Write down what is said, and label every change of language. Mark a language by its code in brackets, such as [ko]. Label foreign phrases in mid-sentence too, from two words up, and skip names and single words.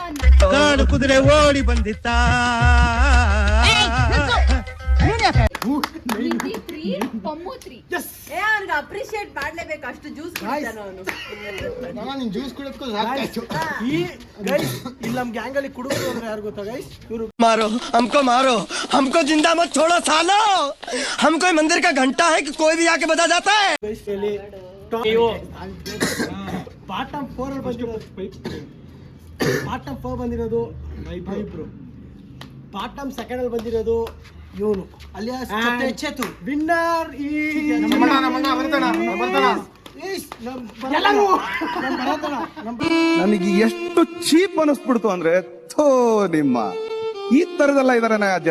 [kn] ಕಾಡು ಕುದುರೆ ಓಡಿ ಬಂದಿತ್ತ, ನಿತಿ 3, ಪಮ್ಮು 3. ಅವನಿಗೆ ಅಪ್ರಿಶಿಯೇಟ್ ಮಾಡ್ಲೇಬೇಕು, ಅಷ್ಟು ಜ್ಯೂಸ್ ಕುಡಿತಾನ ಅವನು. ನಿನ್ ಜ್ಯೂಸ್ ಕುಡಿದ್ಕೊ ಸಾಕಾಯ್ತು. ಈ ಗೈಸ್ ಇಲ್ಲಿ ನಮ್ಮ ಗ್ಯಾಂಗ್ ಅಲ್ಲಿ ಕುಡುಕರು ಅಂದ್ರೆ ಯಾರು ಗೊತ್ತಾ ಗೈಸ್? ಇವರು [hi] मारो हमको जिंदा मत छोड़ो सालो, हम कोई मंदिर का घंटा है कि कोई भी आके बजा जाता है. [kn] ಗೈಸ್ ಇಲ್ಲಿ ಬಾಟಮ್ 4 ಅಲ್ಲಿ ಬಂದಿರೋದು ಬಾಟಮ್ 4 ಬಂದಿರೋದು ಇಬ್ರು. ಬಾಟಮ್ 2 ಅಲ್ಲಿ ಬಂದಿರೋದು ಇವನು ಅಲಿಯಾಸ್ ಚೇತು. ವಿನ್ನರ್ ಈ ನನಗೆ ಎಷ್ಟು ಚೀಪ್ ಅನಿಸ್ಬಿಡ್ತು ಅಂದ್ರೆ, ಥೋ ನಿಮ್ಮ ಈ ತರದೆಲ್ಲ ಇದಾರೆ ಜನ.